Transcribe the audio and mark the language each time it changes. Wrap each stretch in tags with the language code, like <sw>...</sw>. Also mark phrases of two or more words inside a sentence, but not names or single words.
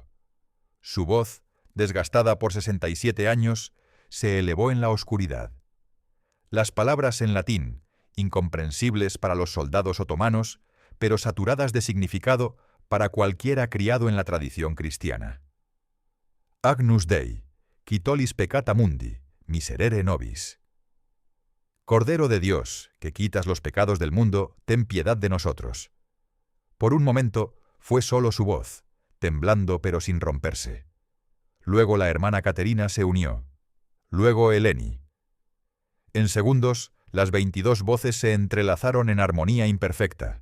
<es>Su voz, desgastada por 67 años, se elevó en la oscuridad. Las palabras en latín, incomprensibles para los soldados otomanos, pero saturadas de significado para cualquiera criado en la tradición cristiana.</es> <la>Agnus Dei, qui tollis peccata mundi, miserere nobis.</la> <es>Cordero de Dios, que quitas los pecados del mundo, ten piedad de nosotros. Por un momento fue solo su voz, temblando pero sin romperse. Luego la hermana Caterina se unió. Luego Eleni. En segundos, las 22 voces se entrelazaron en armonía imperfecta.</es>